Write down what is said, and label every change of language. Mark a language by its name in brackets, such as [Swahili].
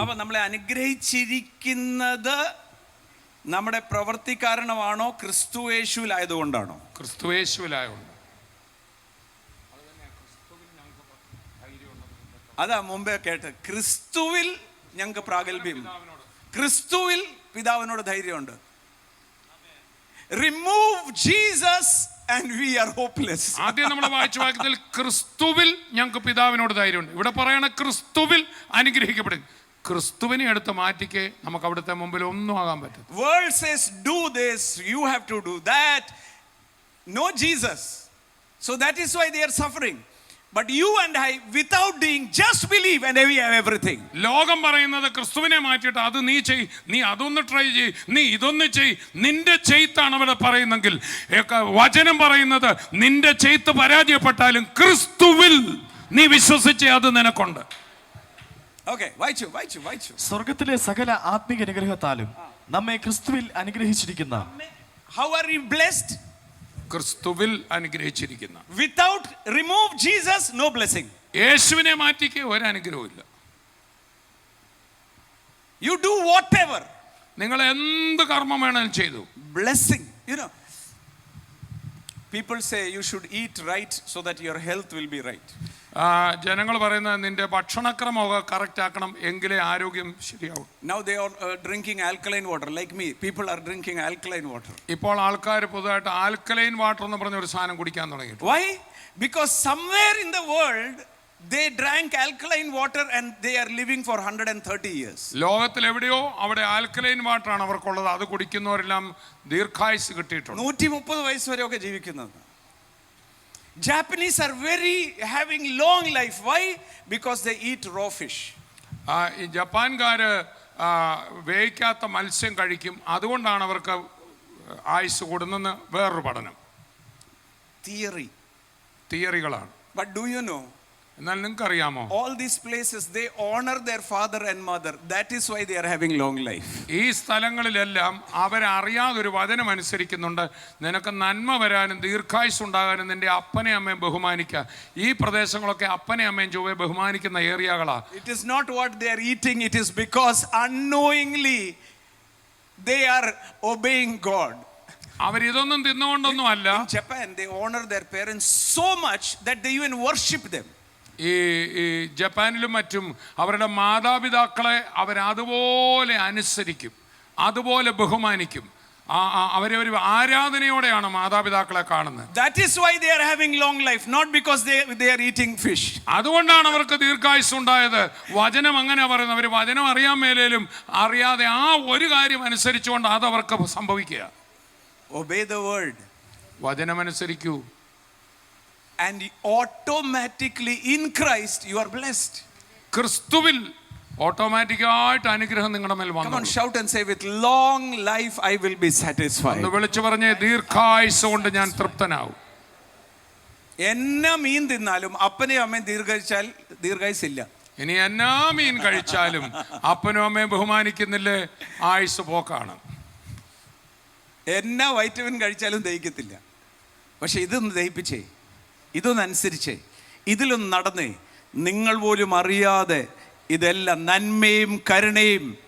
[Malayalam] അപ്പൊ നമ്മളെ അനുഗ്രഹിച്ചിരിക്കുന്നത് നമ്മുടെ പ്രവൃത്തി കാരണമാണോ ക്രിസ്തുയേശുവിലായതുകൊണ്ടാണോ? ക്രിസ്തുയേശുവിലായതുകൊണ്ട്. അതാ മുമ്പേ കേട്ട്, ക്രിസ്തുവിൽ ഞങ്ങൾക്ക് പ്രാഗൽഭ്യം, ക്രിസ്തുവിൽ പിതാവിനോട് ധൈര്യമുണ്ട്. [English] Remove Jesus and we are hopeless. [Malayalam] ആദ്യം നമ്മൾ വായിച്ച വാക്യത്തിൽ ക്രിസ്തുവിൽ ഞങ്ങൾക്ക് പിതാവിനോട് ധൈര്യമുണ്ട്. ഇവിടെ പറയണ ക്രിസ്തുവിൽ അനുഗ്രഹിക്കപ്പെടും. ക്രിസ്തുവിനെ എടുത്ത് മാറ്റിക്ക് നമുക്ക് അവിടുത്തെ മുമ്പിൽ ഒന്നും ആകാൻ പറ്റും. [English] World says do this, you have to do that. No Jesus. So that is why they are suffering. But you and I, without doing, just believe and we have everything. [Malayalam] ലോകം പറയുന്നത് ക്രിസ്തുവിനെ മാറ്റിയിട്ട് അത് നീ ചെയ്, നീ അതൊന്ന് ട്രൈ ചെയ്, നീ ഇതൊന്ന് ചെയ്, നിന്റെ ചെയ്ത്താണ് അവിടെ പറയുന്നെങ്കിൽ വചനം പറയുന്നത് നിന്റെ ചെയ്ത്ത് പരാജയപ്പെട്ടാലും ക്രിസ്തുവിൽ നീ വിശ്വസിച്ചേ അത് നിനക്കുണ്ട്. Okay, വായിച്ചു. സ്വർഗത്തിലെ സകല ആത്മീക അനുഗ്രഹത്താലും നമ്മെ ക്രിസ്തുവിൽ അനുഗ്രഹിച്ചിരിക്കുന്ന. [English] How are you blessed? [Malayalam] ക്രിസ്തുവിൽ അനുഗ്രഹിച്ചിരിക്കുന്ന. [English] Without remove Jesus, no blessing. [Malayalam] യേശുവിനെ മാറ്റിക്ക് ഒരു അനുഗ്രഹവും ഇല്ല. [English] You do whatever. [Malayalam] നിങ്ങൾ എന്ത് കർമ്മം വേണമെങ്കിലും ചെയ്തു. [English] Blessing. You know, people say you should eat right so that your health will be right. [Malayalam] ജനങ്ങൾ പറയുന്നത് നിന്റെ ഭക്ഷണക്രമമൊക്കെ കറക്റ്റ് ആക്കണം എങ്കിലേ ആരോഗ്യം ശരിയാവും. [English] Now they are drinking alkaline water like me. People are drinking alkaline water. [Malayalam] ഇപ്പോൾ ആൾക്കാർ പുതുതായിട്ട് ആൽക്കലൈൻ വാട്ടർ എന്ന് പറഞ്ഞ ഒരു സാധനം കുടിക്കാൻ തുടങ്ങി. [English] Why? Because somewhere in the world they drank alkaline water and they are living for 130 years. [Malayalam] ലോകത്തിൽ എവിടെയോ അവിടെ ആൽക്കലൈൻ വാട്ടർ ആണ് അവർക്കുള്ളത്. അത് കുടിക്കുന്നവരെല്ലാം ദീർഘായുസ് കിട്ടിയിട്ടുണ്ട്. 130 വയസ്സ് വരെയൊക്കെ ജീവിക്കുന്നത്. [English] Japanese are very having long life. Why? Because they eat raw fish. [Malayalam] ഈ ജപ്പാൻകാര് വേവിക്കാത്ത മത്സ്യം കഴിക്കും. അതുകൊണ്ടാണ് അവർക്ക് ആയുസ് കൂടുന്നെന്ന് വേറൊരു പഠനം. തിയറികളാണ്. [English] But do you know? [Malayalam] എന്നാൽ നിങ്ങൾക്ക് അറിയാമോ, [English] all these places they honor their father and mother. That is why they are having long life. [Malayalam] ഈ സ്ഥലങ്ങളിലെല്ലാം അവരറിയാതെ ഒരു വചനം അനുസരിക്കുന്നുണ്ട്. നിനക്ക് നന്മ വരാനും ദീർഘായുസ് ഉണ്ടാകാനും നിന്റെ അപ്പനെ അമ്മയും ബഹുമാനിക്കുക. ഈ പ്രദേശങ്ങളൊക്കെ അപ്പനെ അമ്മയും ചൊവ്വെ ബഹുമാനിക്കുന്ന ഏരിയകളാ. [English] It is not what they are eating, it is because unknowingly they are obeying God. [Malayalam] അവരിതൊന്നും തിന്നുകൊണ്ടൊന്നും അല്ല. [English] In Japan they honor their parents so much that they even worship them. [Malayalam] ഈ ജപ്പാനിലും മറ്റും അവരുടെ മാതാപിതാക്കളെ അവരതുപോലെ അനുസരിക്കും, അതുപോലെ ബഹുമാനിക്കും. അവരെ ഒരു ആരാധനയോടെയാണ് മാതാപിതാക്കളെ കാണുന്നത്. [English] That is why they are having long life, not because they are eating fish. [Malayalam] അതുകൊണ്ടാണ് അവർക്ക് ദീർഘായുസ് ഉണ്ടായത്. വചനം അങ്ങനെ പറയുന്നത്. അവർ വചനം അറിയാൻ മേലേലും അറിയാതെ ആ ഒരു കാര്യം അനുസരിച്ചുകൊണ്ട് അത് അവർക്ക് സംഭവിക്കുക. [English] Obey the word. [Malayalam] വചനം അനുസരിക്കൂ. [English] And automatically in Christ you are blessed. [Malayalam] ക്രിസ്തുവിൽ ഓട്ടോമാറ്റിക്കായിട്ട് അനുഗ്രഹം നിങ്ങളുടെ മേൽ വന്നു. Come on, shout and say, with long life I will be satisfied. ഒന്ന് വിളിച്ചു പറഞ്ഞേ, ദീർഘായുസ് കൊണ്ട് ഞാൻ തൃപ്തനാവും. എന്നാ മീൻ തിന്നാലും അപ്പനെയും അമ്മയും ദീർഘിച്ചാൽ ദീർഘായുസില്ല. ഇനി എന്നാ മീൻ കഴിച്ചാലും അപ്പനും അമ്മയും ബഹുമാനിക്കുന്നില്ലേ, ആയുസ് പോക്കാണ്. എന്നാ വൈറ്റമിൻ കഴിച്ചാലും ദഹിക്കത്തില്ല. പക്ഷെ ഇതൊന്ന് ദഹിപ്പിച്ചേ, ഇതൊന്ന് അനുസരിച്ചേ, ഇതിലൊന്ന് നടന്നേ, നിങ്ങൾ പോലും അറിയാതെ ഇതെല്ലാം നന്മയും കരുണയും.